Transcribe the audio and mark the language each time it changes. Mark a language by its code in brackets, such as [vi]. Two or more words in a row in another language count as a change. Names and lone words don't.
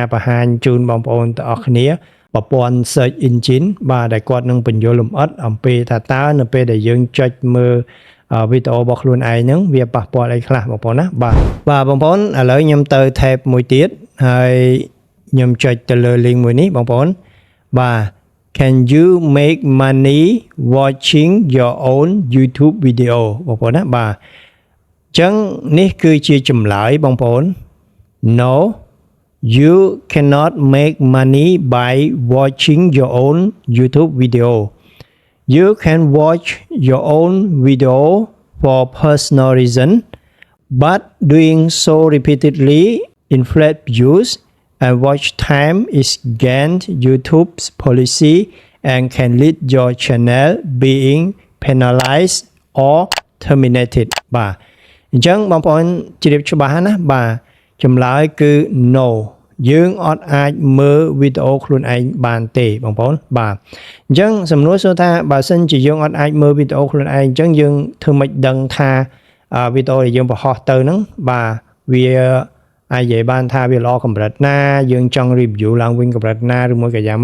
[km] បង្ហាញជូនបងប្អូនទាំងអស់គ្នាប្រព័ន្ធ [en] search engine [km] បាទដែលគាត់នឹងបញ្យល់លម្អិតអំពីថាតើនៅពេល ដែលយើងចុចមើលវីដេអូរបស់ខ្លួនឯងហ្នឹងវាប៉ះពាល់អីខ្លះបងប្អូនណាបាទបងប្អូនឥឡូវខ្ញុំទៅ tab មួយទៀតហើយខ្ញុំចុចទៅលើ link មួយនេះបងប្អូនបាទ [en] Can you make money watching your own YouTube video [km] បងប្អូនណាបាទចឹងនេះគឺជាចម្លើយបងប្អូន [en] No you cannot make money by watching your own YouTube video you can watch your own video for personal reason but doing so repeatedly inflate views and watch time is against YouTube's policy and can lead your channel being penalized or terminated បាទអ [km] ញ្ចឹងបងប្អូនជ្រាបច្បាស់ណាបាទចម្លើយគឺ no យើងអត់អាចមើលវីដេអូខ្លួនឯងបានទេបងប្អូនបាទអញ្ចឹងសំណួរសួរថាបើសិនជាយើងអត់អាចមើលវីដេអូខ្លួនឯងអញ្ចឹងយើងធ្វើម៉េចដឹងថាវីដេអូដែលយើងបង្ហោះទៅហ្នឹងបាទវាអាចនិយាយបានថាវាល្អកម្រិតណាយើងចង់ review ឡើងវិញកម្រិតណាឬមួយក៏យ៉ាង